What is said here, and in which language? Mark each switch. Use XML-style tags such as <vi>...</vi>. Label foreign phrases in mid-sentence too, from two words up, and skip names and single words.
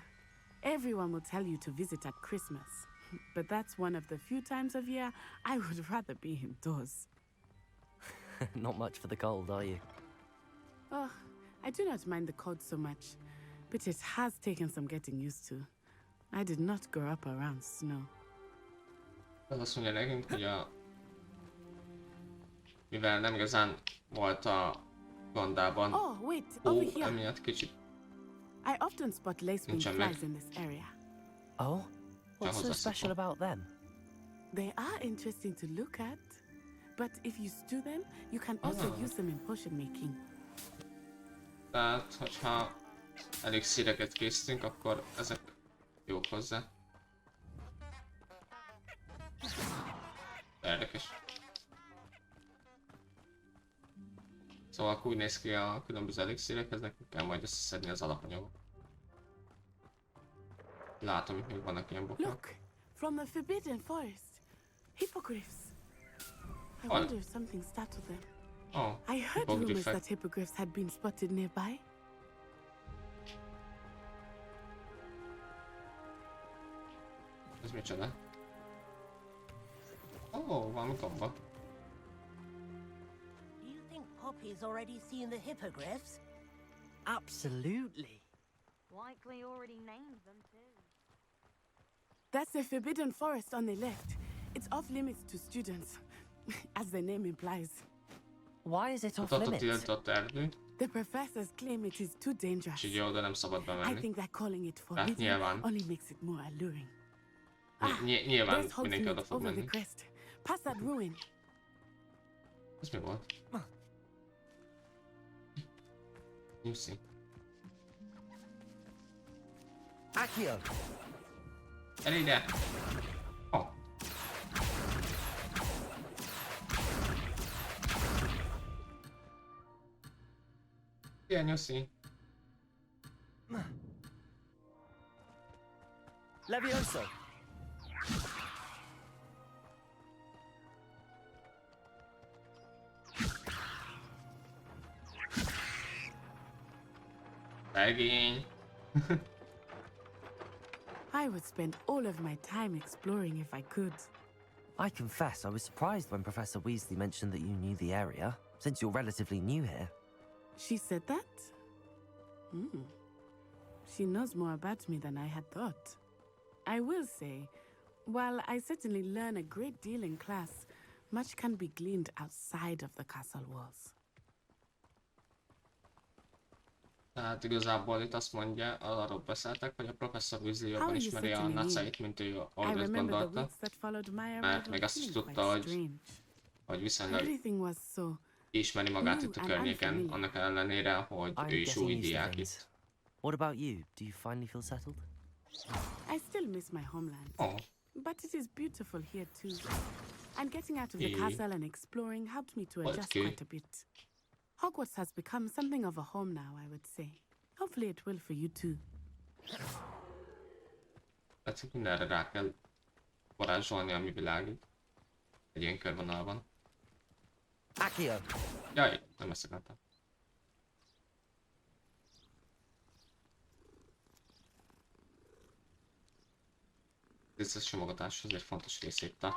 <en>Everyone will tell you to visit at Christmas, but that's one of the few times of year I would rather be indoors. Not much for the cold, are you? Oh, I do not mind the cold so much, but it has taken some getting used to. I did not grow up around snow.</en> <hu>Az azt mondja nekünk, hogy mivel nem igazán volt a gondában,</hu> <en>Oh, wait, over here.</en> <hu>emiatt kicsit</hu> <en>I often spot lacewing</en> <hu>Nincs</hu> <en>flies in this area. Oh? What's so special about them? They are interesting to look at, but if you stew them, you can also use them in potion making.</en> <hu>Tehát, hogyha elég szíreket készítünk, akkor ezek jók hozzá. Érdekes. Szóval akkor úgy néz ki a különböző elixírekhez, nekünk kell majd összeszedni az alapanyagot. Látom, hogy még vannak ilyen bokok.</hu> <en>Look, from the Forbidden Forest. Hippogriffs. I wonder if something startled them. Oh, I heard rumors that hippogriffs had been spotted nearby.</en> <hu>Ez micsoda? Oh, valami gomba.</hu> <en>Do you think Poppy's already seen the hippogriffs? Absolutely. Likely already named them too. That's the Forbidden Forest on the left. It's off limits to students, as the name implies. Why is it off</en> <hu>Ott a</hu> <en>limits?</en> <hu>tiltott erdő,</hu> <en>The professors claim it is too dangerous.</en> <hu>és így oda nem szabad</hu> <en>I</en> <hu>bemenni.</hu> <en>think that calling it</en> <hu>Hát</hu> <en>forbidden</en> <hu>nyilván.</hu> <en>only makes it more alluring.</en> <hu>Nyilván</hu> <en>There's</en> <hu>mindenki oda</hu> <en>Hogsmeade</en> <hu>fog</hu> <en>over the</en> <hu>menni.</hu> <en>crest. Past that ruin.</en> <hu>Ez mi volt? Nyuszi. Accio. Gyere ide! Oh. Ilyen nyuszi. Levioso. Szegény.</hu> <en>I would spend all of my time exploring if I could. I confess I was surprised when Professor Weasley mentioned that you knew the area, since you're relatively new here. She said that? Hmm. She knows more about me than I had thought. I will say, while I certainly learn a great deal in class, much can be gleaned outside of the castle walls.</en> <hu>Tehát igazából itt azt mondja, arról beszéltek, hogy a professzor Weasley jobban ismeri a nacait, mint ő ahhoz gondolta. Mert még azt is tudta, hogy viszonylag ismeri magát itt a környéken, annak ellenére, hogy ő is új diák itt.</hu> <en>What about you? Do you finally feel settled? I still miss my homeland. Oh. But it is beautiful here too. And getting out of the castle and exploring helped me to adjust quite a bit. Hogwarts has become something of a home now, I would say. Hopefully it will for you too.</en> <hu>Tehát mindenre rá kell varázsolni, ami világít. Egy ilyen körvonalban. Accio. Jaj, nem ezt akartam. Ez a simogatáshoz egy fontos rész itt a...</hu>